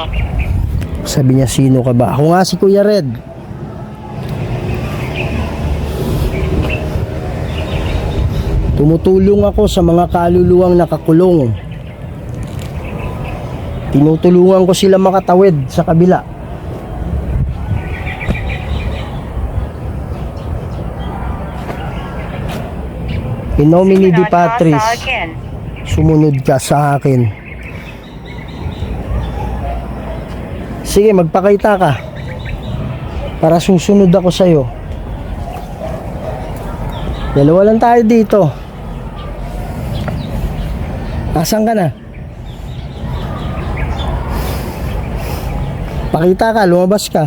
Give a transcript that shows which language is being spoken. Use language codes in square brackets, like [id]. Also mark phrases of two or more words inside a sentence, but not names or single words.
[tl] Sabi niya, sino ka ba? Ako nga si Kuya Red. Tumutulong ako sa mga kaluluwang nakakulong. Tinutulungan ko sila makatawid sa kabila. [la] In nomine di Patris, [tl] sumunod ka sa akin. Sige, magpakita ka para susunod ako sa'yo. Dalawa lang tayo dito. Asan ka na? Pakita ka, lumabas ka.